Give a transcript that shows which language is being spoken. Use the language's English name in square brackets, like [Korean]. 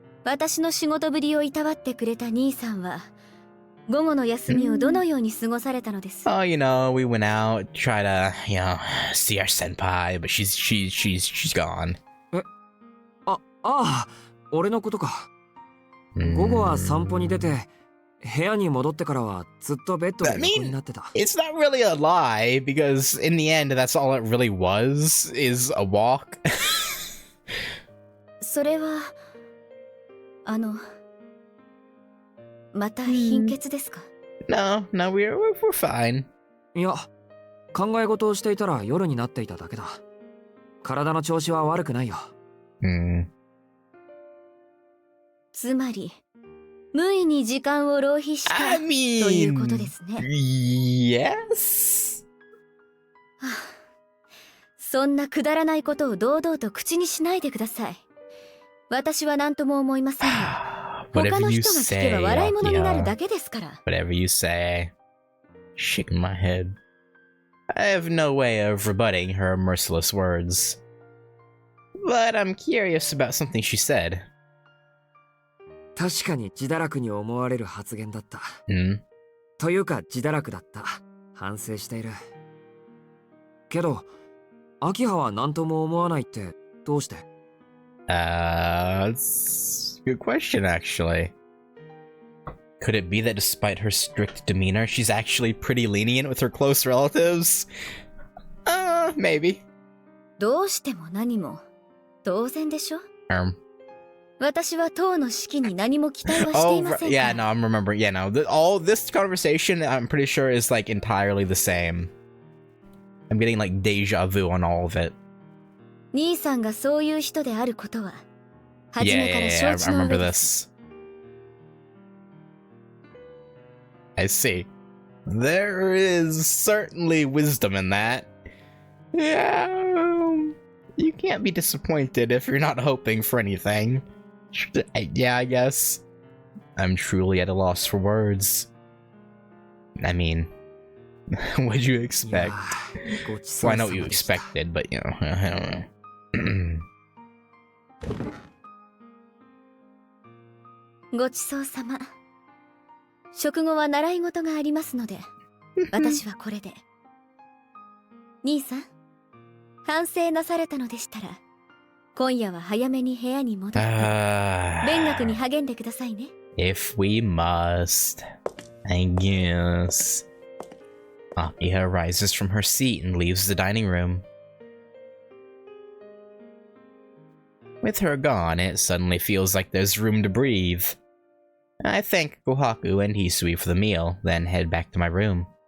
[Japanese] 私の仕事ぶりをいたわってくれた兄さんは午後の休みをどのように過ごされたのです？ [English] Oh, you know, we went out, try to, see our senpai, but she's gone. [Japanese] 俺のことか。午後は散歩に出て、部屋に戻ってからはずっとベッドで横になってた。 [English] It's not really a lie, because in the end, that's all it really was, is a walk. [Japanese] それは、また貧血ですか？ [English] No, we're fine. [Japanese] いや、考え事をしていたら夜になっていただけだ。体の調子は悪くないよ。つまり、無意に時間を浪費した、ということですね。 [English] Yes. [Japanese] そんなくだらないことを堂々と口にしないでください。私は何とも思いませんが、他の人が聞けば笑い物になるだけですから。 [English] Whatever you say. Shaking my head. I have no way of rebutting her merciless words. But I'm curious about something she said. [Japanese] 確かに自堕落に思われる発言だった。というか自堕落だった。反省している。けど、秋葉は何とも思わないってどうして？ [English] That's a good question, actually. Could it be that despite her strict demeanor, she's actually pretty lenient with her close relatives? Maybe. [Japanese] どうしても何も当然でしょ？私は党の指揮に何も期待はしていませんから。 [English] Yeah, no, I'm remembering. Yeah, no, all this conversation, I'm pretty sure is like entirely the same. I'm getting like deja vu on all of it. [Japanese] 兄さんがそういう人であることは初めから承知 [English] I [Japanese] の [English] remember [Japanese] 上です。 [English] this. I see. There is certainly wisdom in that. Yeah, you can't be disappointed if you're not hoping for anything. Yeah, I guess. I'm truly at a loss for words. I mean, what'd you expect? Well, I know what you expected, but you know, I don't know. [Japanese] ごちそうさま。食後は習い事がありますので、私はこれで。兄さん、反省なされたのでしたら、今夜は早めに部屋に戻って、勉学に励んでくださいね。 [English] If we must, I guess. Akiha rises from her seat and leaves the dining room. With her gone, it suddenly feels like there's room to breathe. I thank Kohaku and Hisui for the meal, then head back to my room.